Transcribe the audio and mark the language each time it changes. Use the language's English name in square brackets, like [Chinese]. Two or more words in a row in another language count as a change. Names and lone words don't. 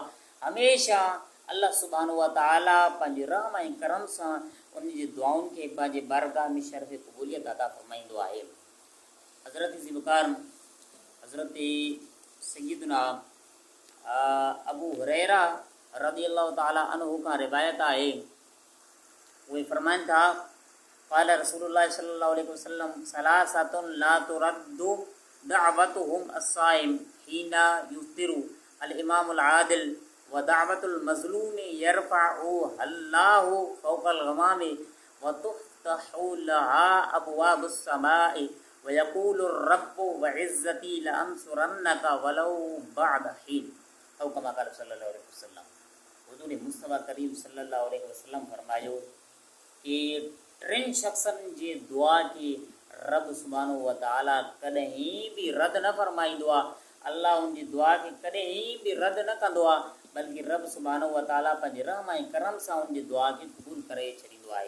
[Sindhi] हमेशह अल्लाह [Arabic] سبحانه وتعالى [Sindhi] पंहिंजे रहम ऐं करम सां उन जी दुआउनि खे पंहिंजे बारगाह में शर्फ़ क़बूलियत अता फरमाईंदो आहे। हज़रत ज़ी वक़ार हज़रत सय्यदना अबू हुरैरा [Arabic] رضي الله تعالى عنه [Sindhi] खां रिवायत आहे, उहे फरमाइनि था [Arabic] قال رسول الله صلى الله عليه وسلم ثلاثة لا ترد دعوتهم الصائم حين يفطر الإمام العادل ودعوة المظلوم يرفع الله فوق الغمام وتفتح لها أبواب السماء ويقول رب وعزتي لأنصرنك ولو بعد حين أو كما قال صلى الله عليه وسلم. [Sindhi] हुज़ूर मुस्तफ़ा करीम [Arabic] صلى الله عليه وسلم [Sindhi] फरमायो कि टिनि शख़्सनि जे दुआ खे रब [Arabic] سبحانه وتعالى [Sindhi] कॾहिं बि रद्द न फरमाईंदो आहे। अल्लाह उनजी दुआ खे कॾहिं बि रद्द न कंदो आहे, बल्कि रब [Arabic] سبحانه وتعالى [Sindhi] पंहिंजे रहम ऐं करम सां उनजी दुआ खे क़बूल करे छॾींदो आहे।